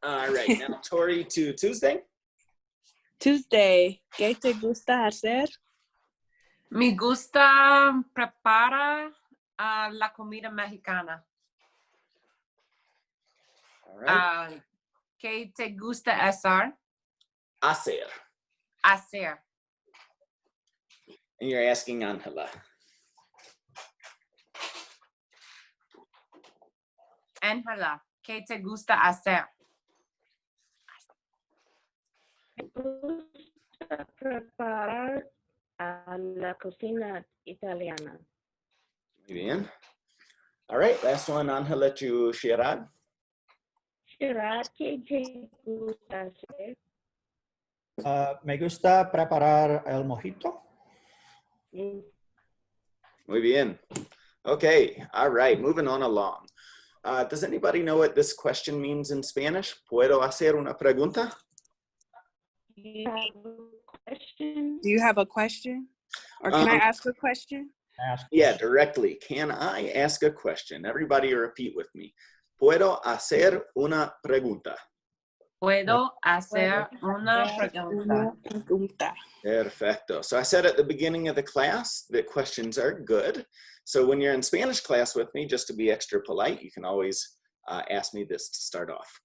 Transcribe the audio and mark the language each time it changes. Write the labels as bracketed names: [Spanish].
[English] All right, now Tori to Tuesday. [Spanish] Tuesday, ¿qué te gusta hacer? Me gusta preparar la comida mexicana. [English] All right. [Spanish] ¿Qué te gusta hacer? Hacer. Hacer. [English] And you're asking Angela. [Spanish] Ángela, ¿qué te gusta hacer? Me gusta preparar la cocina italiana. Muy bien. [English] All right, last one, Angela to Shirad. [Spanish] Gerard, ¿qué te gusta hacer? Me gusta preparar el mojito. Muy bien. [English] Okay, all right, moving on along. Does anybody know what this question means in Spanish? [Spanish] ¿Puedo hacer una pregunta? [English] Do you have a question? Do you have a question? Or can I ask a question? Ask Yeah, directly. Can I ask a question? Everybody repeat with me. [Spanish] ¿Puedo hacer una pregunta? ¿Puedo hacer una pregunta? Una pregunta. Perfecto. [English] So I said at the beginning of the class that questions are good. So when you're in Spanish class with me, just to be extra polite, you can always ask me this to start off.